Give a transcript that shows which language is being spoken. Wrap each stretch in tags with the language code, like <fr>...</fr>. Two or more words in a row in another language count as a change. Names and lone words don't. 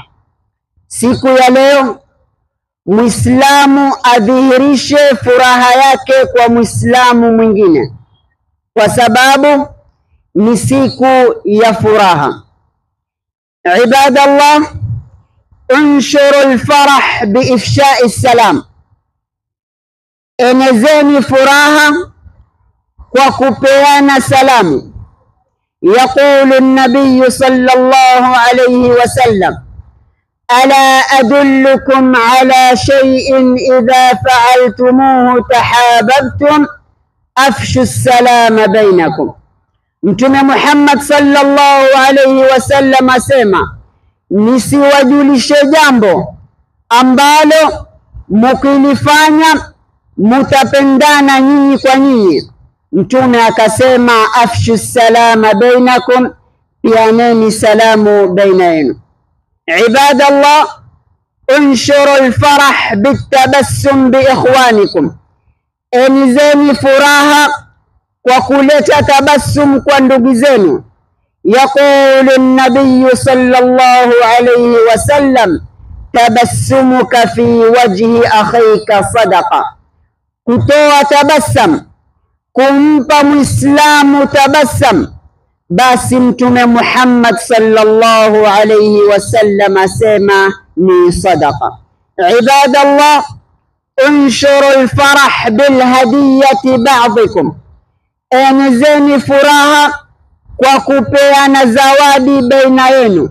<sw>Siku ya leo Muislamu adhihirishe furaha yake kwa Muislamu mwingine, kwa sababu ni siku ya furaha.</sw> <ar>عباد الله، انشروا الفرح بإفشاء السلام,</ar> <sw>enezeni furaha kwa kupeana salamu.</sw> <ar>يقول النبي صلى الله عليه وسلم: ألا أدلكم على شيء إذا فعلتموه تحاببتم أفشوا السلام بينكم.</ar> <sw>Mtume Muhammad</sw> <ar>صلى الله عليه وسلم</ar> <sw>asema, nisiwajulishe jambo ambalo mkilifanya mutapendana nyinyi kwa nyinyi. Mtume akasema,</sw> <ar>أفشوا السلام بينكم,</ar> <sw>pianeni salamu baina yenu.</sw> <ar>عباد الله, انشروا الفرح بالتبسم بإخوانكم,</ar> <sw>enezeni furaha kwa kuleta tabassum kwa ndugu zenu.</sw> <ar>يقول النبي صلى الله عليه وسلم: تبسمك في وجه أخيك صدقة.</ar> <sw>kutoa tabassum, kumpa Muislamu tabassum, basi Mtume Muhammad</sw> <ar>صلى الله عليه وسلم</ar> <sw>asema ni sadaqa.</sw> <ar>عباد الله، انشروا الفرح بالهدية بعضكم,</ar> <sw>enezeni furaha kwa kupeana zawadi baina yenu.</sw>